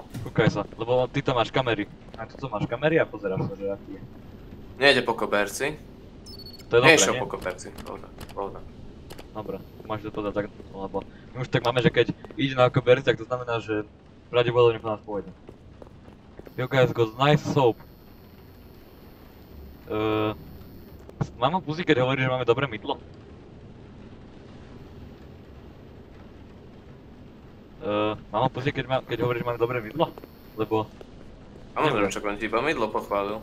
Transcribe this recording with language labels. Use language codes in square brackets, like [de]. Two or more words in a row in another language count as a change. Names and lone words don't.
[sk] Kúkaj sa, lebo ty tam máš kamery. A tu máš kamery a pozeráš sa, že aký je. Nejde po koberci. To je dobré, Nešiel po koberci, pohoda. Dobre, máš to povedať tak, lebo my už tak máme, že keď ide na koberci, tak to znamená, že pravdepodobne po nás pôjde. [en] You guys got nice soap. [sk] Mám ho pustiť, keď hovorí, že máme dobré mydlo? Mám ho pustiť, keď hovorí, že máme dobré mydlo? Lebo... Samozrejme, čo on ti iba mydlo pochválil.